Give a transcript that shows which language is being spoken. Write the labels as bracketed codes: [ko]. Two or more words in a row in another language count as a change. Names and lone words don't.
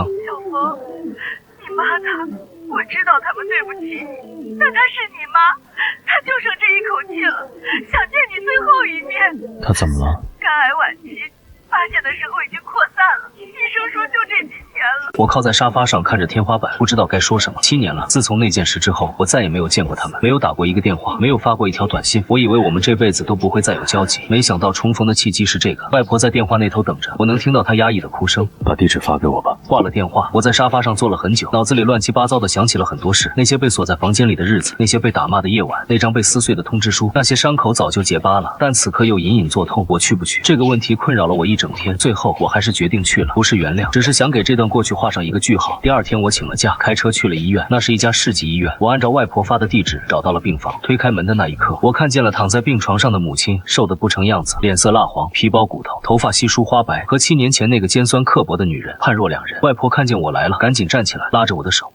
[zh] 小峰，你媽她，我知道他們對不起你，但她是你媽，她就剩这一口氣了，想見你最後一面。” 她怎麼了？肝癌晚期。發現的時候已經擴散了，醫生說就這幾天， 了。我靠在沙發上看着天花板，不知道该说什么。7年了，自从那件事之後，我再也没有見過他們，沒有打過一個電話，沒有發過一條短信。我以為我們這輩子都不會再有交集，沒想到重逢的契機是這個。外婆在電話那頭等着，我能聽到她壓抑的哭聲。把地址發給我吧。掛了電話，我在沙發上坐了很久，腦子裡亂七八糟的想起了很多事，那些被鎖在房間裡的日子，那些被打罵的夜晚，那張被撕碎的通知書，那些傷口早就結疤了，但此刻又隱隱作痛。我去不去？這個問題困擾了我一整天，最後我還是決定去了。不是原諒，只是想給這段過去畫上一個句號。第二天我請了假，開車去了醫院，那是一家市級醫院。我按照外婆發的地址找到了病房，推開門的那一刻，我看見了躺在病床上的母親，瘦得不成樣子，臉色蠟黃，皮包骨頭，頭髮稀疏花白，和7年前那個尖酸刻薄的女人判若兩人。外婆看見我來了，趕緊站起來，拉着我的手。